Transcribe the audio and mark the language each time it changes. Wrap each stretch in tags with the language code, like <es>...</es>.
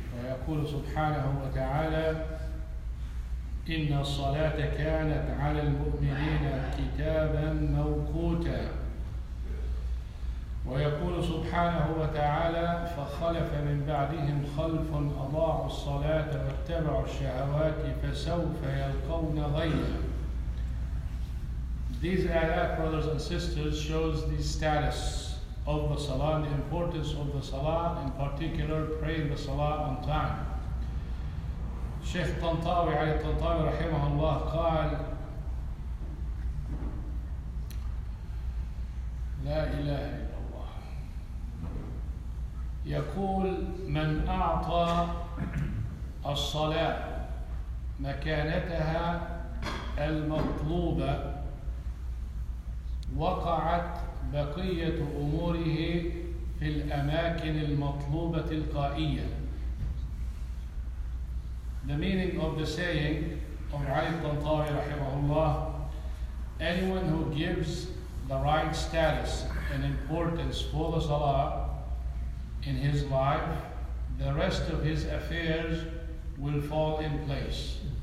<ar>ويقول سبحانه وتعالى: إن الصلاة كانت على المؤمنين كتابا موقوتا. ويقول سبحانه وتعالى: فخلف من بعدهم خلف أضاعوا الصلاة واتبعوا الشهوات فسوف يلقون غيا.</ar> <en>These ayat, brothers and sisters, shows the status of the salah and the importance of the salah, in particular praying the salah on time.</en> <ar>Shaykh Tantawi علي الطنطاوي رحمه الله قال: لا إله إلا الله. يقول: من أعطى الصلاة مكانتها المطلوبة وقعت بقية أموره في الأماكن المطلوبة تلقائيا.</ar> <en>The meaning of the saying of Ali Tantawi rahimahullah: anyone who gives the right status and importance for the salah in his life, the rest of his affairs will fall in place.</en>